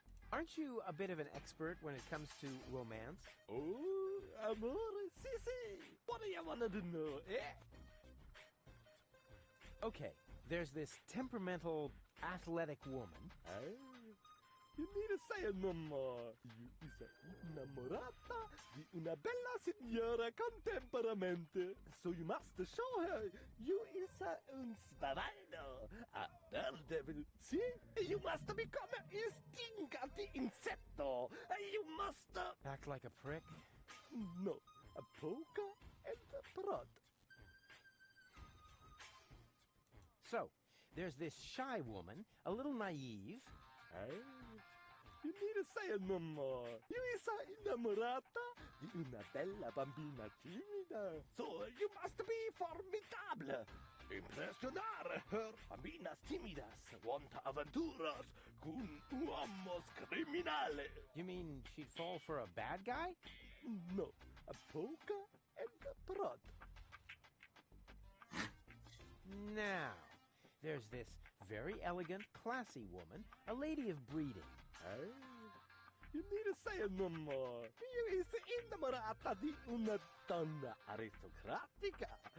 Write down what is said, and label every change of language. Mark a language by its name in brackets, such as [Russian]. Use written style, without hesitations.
[English] Aren't you a bit of an expert when it comes to romance? [Italian] Oh, amore, si. [English] What do you want to know, eh? Okay, there's this temperamental, athletic woman. You need to say it no more. You is [Italian] innamorata di una bella signora con temperamento. [English] So you must show her you is [Italian] un spavaldo, [English] a daredevil. See? You must become a [Italian] stingati insecto. [English] You must... Act like a prick? No, a polka and a prod. So, there's this shy woman, a little naive. You need to say it no more. You is [Italian] innamorata di una bella bambina timida. [English] So you must be formidable. Impressionar her [Italian] bambinas timidas. [English] Want [Italian] aventuras con uomos criminale. [English] You mean she'd fall for a bad guy? No, a polka and a prod. Now, there's this very elegant, classy woman, a lady of breeding. You need to say it no more. You is [Italian] innamorata di una donna aristocratica.